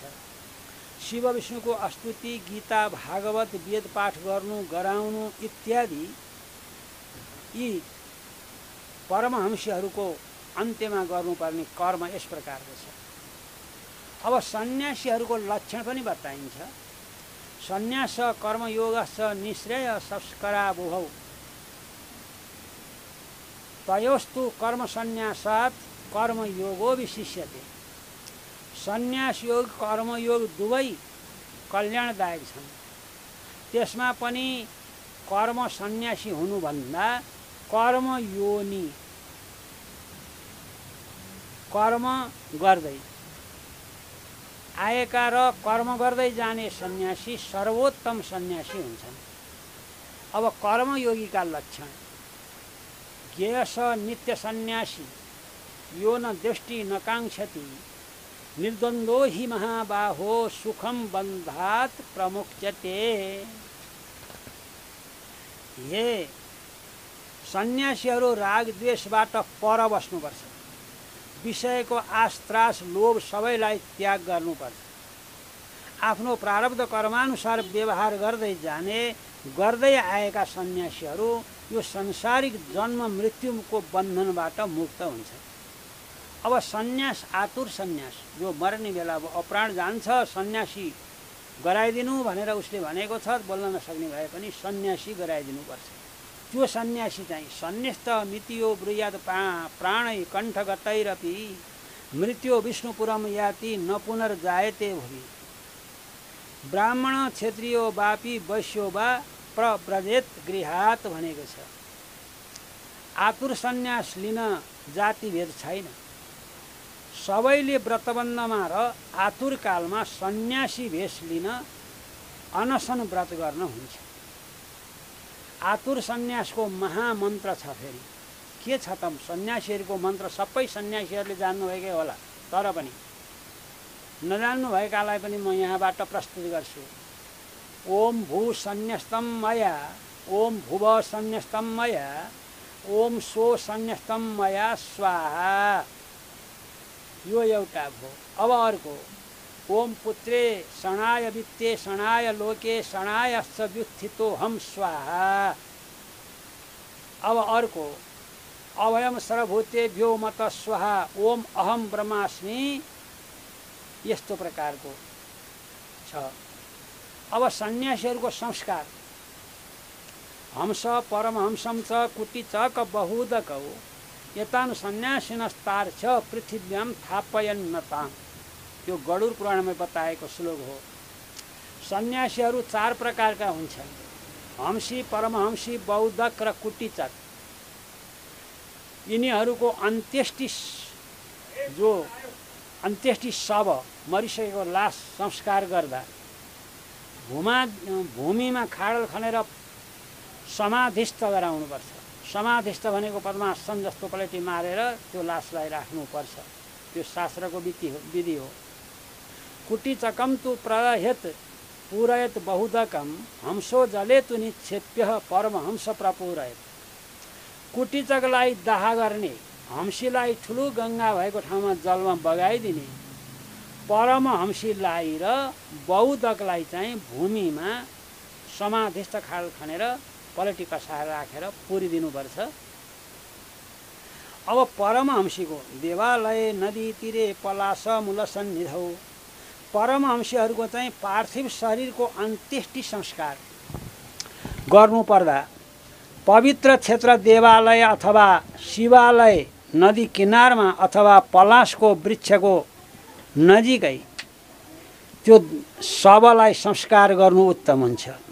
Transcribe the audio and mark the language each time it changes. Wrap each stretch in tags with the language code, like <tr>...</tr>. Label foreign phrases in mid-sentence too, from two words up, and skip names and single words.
<ne>शिव विष्णुको स्तुति, गीता, भागवत, वेद पाठ गर्नु गराउनु इत्यादि यी परमहंसीहरूको अन्त्यमा गर्नुपर्ने कर्म यस प्रकारको छ। अब सन्यासीहरूको लक्षण पनि बताइन्छ।</ne> <sa>सन्यास कर्मयोगश्च निःश्रेय संस्कारावुभौ तयोस्तु कर्म सन्यासात् कर्मयोगो विशिष्यते।</sa> <ne>सन्यास योग कर्मयोग दुवै कल्याणदायक छन्। त्यसमा पनि कर्म सन्यासी हुनुभन्दा कर्मयोनी कर्म गर्दै आएका र कर्म गर्दै जाने सन्यासी सर्वोत्तम सन्यासी हुन्छन्। अब कर्मयोगीका लक्षण।</ne> <sa>ज्ञेयस नित्य सन्यासी यो न दृष्टि न काङ्क्षति निर्द्वन्द्वो हि महाबाहो सुखम बन्धात् प्रमुच्यते।</sa> <ne>हे सन्यासीहरू राग द्वेषबाट पर बस्नुपर्छ। विषयको आश त्रास लोभ सबैलाई त्याग गर्नुपर्छ। आफ्नो प्रारब्ध कर्मानुसार व्यवहार गर्दै जाने गर्दै आएका सन्यासीहरू यो सांसारिक जन्म मृत्युको बन्धनबाट मुक्त हुन्छ। अब सन्यास आतुर सन्यास जो मर्ने बेला अब अप्राण जान्छ सन्यासी गराइदिनु भनेर उसले भनेको छ, बोल्न नसक्ने भए पनि सन्यासी गराइदिनुपर्छ। त्यो सन्यासी चाहिँ</ne> <sa>सन्न्यस्त मितियो ब्रूयाद प्राणै कण्ठगतैरपि मृत्यो विष्णुपुरम याति न पुनर्जायते भुवि। ब्राह्मण क्षेत्रीयो वापी वैश्यो वा प्रव्रजेत गृहात्</sa> <ne>भनेको छ। आतुर सन्यास लिन जातिभेद छैन। सबैले व्रतबन्धमा र आतुर कालमा सन्यासी भेष लिन अनसन व्रत गर्न हुन्छ। आतुर सन्यासको महामन्त्र छ। फेरि के छ त सन्यासीहरूको मन्त्र? सबै सन्यासीहरूले जान्नुभएकै होला, तर पनि नजान्नुभएकालाई पनि म यहाँबाट प्रस्तुत गर्छु।</ne> <sa>ओम भू सन्न्यस्तम मया, ओम भुव सन्न्यस्तम मया, ओम सो सन्न्यस्तम मया स्वाहा।</sa> <ne>यो एउटा भयो। अब अर्को</ne> <sa>ओम पुत्रे शणाय वित्ते शणाय लोके शणायश्च व्युत्थितो हम स्वाहा।</sa> <ne>अब अर्को</ne> <sa>अभयम सर्वभूतेभ्यो मत स्वाहा ओम अहम ब्रह्मास्मि।</sa> <ne>यस्तो प्रकारको छ। अब सन्यासीहरूको संस्कार</ne> <sa>हंस परमहंसम च कुटी च क बहुदकौ यतानु सन्यासिनस्तार छ पृथिव्याम थापयन्नताम्।</sa> <ne>यो गरुड पुराणमा बताएको श्लोक हो। सन्यासीहरू 4 प्रकारका हुन्छन्। हंसी परमहंसी बौद्धक र कुटीचक। यिनीहरूको अन्त्येष्टि शव मरिसकेको लास संस्कार गर्दा भूमिमा खाडल खनेर समाधिस्थ गराउनुपर्छ। समाधिस्थ भनेको पद्मासन जस्तो पलेटी मारेर त्यो लासलाई राख्नुपर्छ। त्यो शास्त्रको विधि हो।</ne> <sa>कुटीचकम तु पूरयत बहुदकम हंसो जले तु निक्षेप्य परमहंस प्रपूरयत।</sa> <ne>कुटीचकलाई दाह गर्ने, हंसीलाई ठुलो गङ्गा भएको ठाउँमा जलमा बगाइदिने, परमहंसीलाई र बहुदकलाई चाहिँ भूमिमा समाधिस्थ खाडल खनेर पलेटी कसाएर राखेर पुरिदिनुपर्छ। अब परमहंसीको</ne> <sa>देवालय नदी तीरे पलास मूल सन्निधौ।</sa> <ne>परमहंसीहरूको चाहिँ पार्थिव शरीरको अन्त्येष्टि संस्कार गर्नुपर्दा पवित्र क्षेत्र देवालय अथवा शिवालय नदी किनारमा अथवा पलासको वृक्षको नजिकै त्यो शवलाई संस्कार गर्नु उत्तम हुन्छ।</ne>